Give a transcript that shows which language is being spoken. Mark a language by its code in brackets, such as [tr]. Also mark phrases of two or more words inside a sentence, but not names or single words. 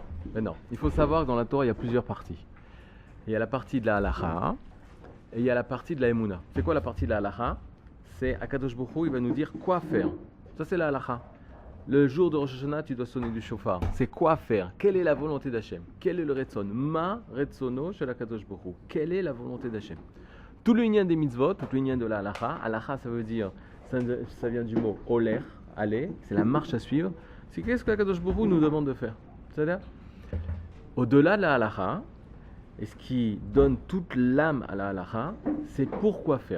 [fr] Maintenant, il faut savoir que dans la Torah, il y a plusieurs parties. Il y a la partie de la halacha et il y a la partie de la emuna. C'est quoi la partie de la halacha? C'est [he] הקדוש ברוך הוא, [fr] il va nous dire quoi faire. Ça, c'est la halacha. Le jour de Rosh Hashanah, tu dois sonner du shofar. C'est quoi faire? Quelle est la volonté d'Hachem? Quel est le retzon? [he] מה רצונו של הקדוש ברוך הוא. [fr] Quelle est la volonté d'Hachem? Tout le lien des mitzvot, tout le lien de la halacha. Halacha, ça veut dire, ça vient du mot oler, aller, c'est la marche à suivre. C'est qu'est-ce que [he] הקדוש ברוך הוא [fr] nous demande de faire? C'est-à-dire, au-delà de la halacha, et ce qui donne toute l'âme à la halacha, c'est pourquoi faire.